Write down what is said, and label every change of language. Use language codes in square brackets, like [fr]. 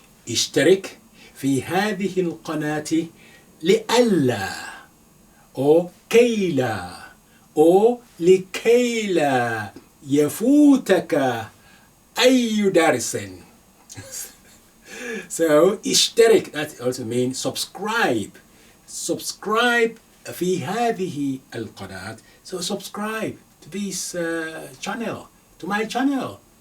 [ar] اشترك في هذه القناة لئلا أو كي لا أو لكي لا يفوتك أي درس. [en] So اشترك, that also means subscribe. Subscribe [ar] في هذه القناة. [en] So subscribe to this channel, to my channel.